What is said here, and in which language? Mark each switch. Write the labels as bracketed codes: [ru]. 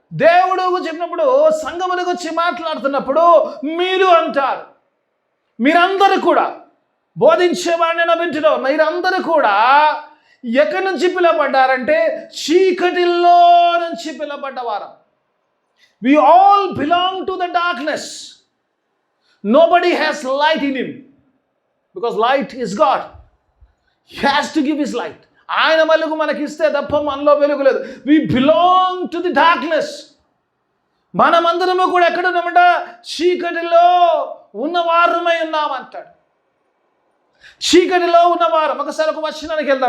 [te] దేవుడు చెప్పినప్పుడు సంఘముల గురించి మాట్లాడుతున్నప్పుడు మీరు అంటారు, మీరందరూ కూడా బోధించేవాడిని వింటులో మీరందరూ కూడా ఎక్కడి నుంచి పిలవబడ్డారంటే చీకటిలో నుంచి పిలవబడ్డవారు. [en] We all belong to the darkness. Nobody has light in him because light is God. He has to give his light. [te] ఆయన వెలుగు మనకిస్తే తప్ప మనలో వెలుగు లేదు. [en] We belong to the darkness. [te] మనమందరము కూడా ఎక్కడ ఉన్నామంట? చీకటిలో ఉన్నవారమై ఉన్నామంటాడు. చీకటిలో ఉన్నవారం. ఒకసారి ఒక వచనానికి వెళ్దాం.